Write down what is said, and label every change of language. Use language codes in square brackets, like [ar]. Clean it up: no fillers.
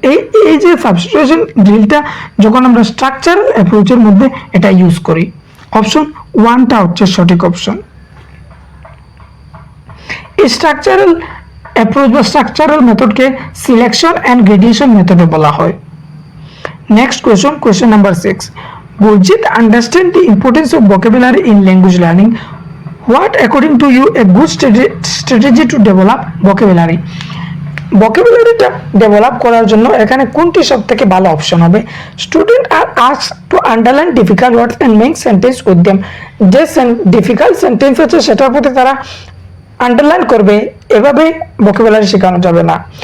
[bn] এই যে সাবস্টিটিউশন ড্রিলটা যখন আমরা স্ট্রাকচারাল অ্যাপ্রোচের মধ্যে এটা ইউজ করি, অপশন 1টা হচ্ছে সঠিক অপশন। এই স্ট্রাকচারাল অ্যাপ্রোচ বা স্ট্রাকচারাল মেথডকে সিলেকশন অ্যান্ড গ্রেডিয়েশন মেথডও বলা হয়। [en] Next question number 6, Gurjit understand the importance of vocabulary in language learning. What according to you a good strategy to develop vocabulary? [bn] vocabularyটা develop করার জন্য এখানে কোনটি সবথেকে ভালো অপশন হবে? [en] Student are asked to underline difficult words and make sentence with them. [bn] যে difficult sentence আছে সেটার প্রতি তারা আন্ডারলাইন করবে, এভাবে vocabulary শেখানো যাবে না।